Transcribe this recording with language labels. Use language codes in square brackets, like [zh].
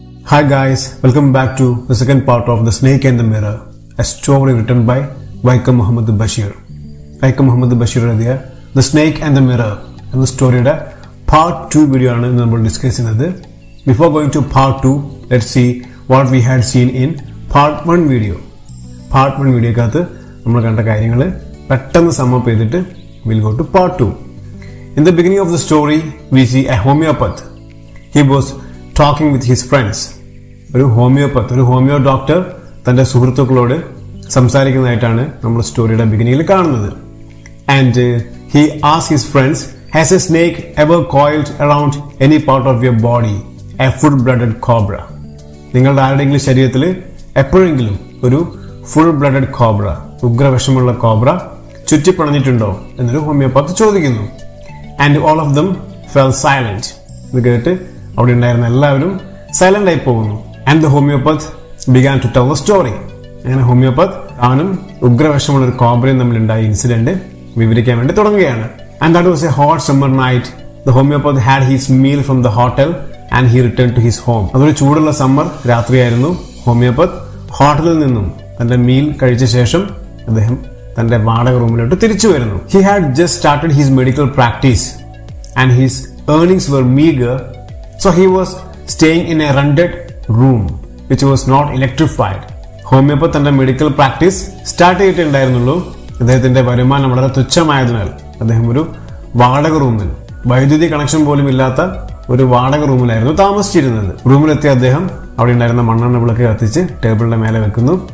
[en] Hi guys, welcome back to the second part of The Snake and the Mirror, a story written by Vaikom Muhammad Bashir. [ml] Vaikom Muhammad Bashir എഴുതിയ The Snake and the Mirror എന്ന സ്റ്റോറിയുടെ part 2 video ആണ് നമ്മൾ discuss ചെയ്യുന്നത്. [en] Before going to part 2, let's see what we had seen in part 1 video. [ml] Part 1 വീഡിയോക്കകത്ത് നമ്മൾ കണ്ട കാര്യങ്ങൾ പെട്ടെന്ന് sum up ചെയ്തിട്ട് [en] we'll go to part 2. In the beginning of the story, we see a homeopath. He was talking with his friends. [ml] ഒരു homeo doctor തന്റെ സുഹൃത്തുക്കളോട് സംസാരിക്കുന്നതായിട്ടാണ് നമ്മൾ സ്റ്റോറിയുടെ ബിഗിനിങ്ങിൽ കാണുന്നത്. [en] And he asked his friends, has a snake ever coiled around any part of your body? A full-blooded cobra. [ml] നിങ്ങളുടെ ആരുടെയെങ്കിലും ശരീരത്തിൽ എപ്പോഴെങ്കിലും ഒരു ഫുൾ ബ്ലഡഡ് കോബ്ര, ഉഗ്രവിഷമുള്ള കോബ്ര ചുറ്റിപ്പണഞ്ഞിട്ടുണ്ടോ എന്നൊരു ഹോമിയോപാത്ത് ചോദിക്കുന്നു. [en] And all of them fell silent. [ml] ഇത് കേട്ട് അവിടെ ഉണ്ടായിരുന്ന എല്ലാവരും സൈലന്റ് ആയി പോകുന്നു. [en] And the homeopath began to tell the story. [ml] അങ്ങനെ ഹോമിയോപാത്ത് അവനും ഉഗ്രവിഷമുള്ള ഒരു കോബ്രയും തമ്മിലുണ്ടായ ഇൻസിഡന്റ് വിവരിക്കാൻ വേണ്ടി തുടങ്ങുകയാണ്. [en] And that was a hot summer night. The homeopath had his meal from the hotel and he return to his home. [ml] അതൊരു ചൂടുള്ള summer രാത്രിയായിരുന്നു. ഹോമിയോപാത്ത് ഹോട്ടലിൽ നിന്നും തന്റെ മീൽ കഴിച്ച ശേഷം അദ്ദേഹം തന്റെ വാടക റൂമിലോട്ട് തിരിച്ചു വരുന്നു. [en] He had just started his medical practice and his earnings were meager, so he was staying in a rented room which was not electrified. [ml] Homeopath തന്റെ മെഡിക്കൽ പ്രാക്ടീസ് സ്റ്റാർട്ട് ചെയ്തിട്ടുണ്ടായിരുന്നുള്ളൂ. അദ്ദേഹത്തിന്റെ വരുമാനം വളരെ തുച്ഛമായതിനാൽ അദ്ദേഹം ഒരു വാടക റൂമിൽ, വൈദ്യുതി കണക്ഷൻ പോലും ഇല്ലാത്ത ഒരു വാടക റൂമിലായിരുന്നു താമസിച്ചിരുന്നത്. റൂമിലെത്തിയ അദ്ദേഹം അവിടെ ഉണ്ടായിരുന്ന മണ്ണെണ്ണ വിളക്ക് കത്തിച്ച് ടേബിളിന്റെ മേലെ വെക്കുന്നു.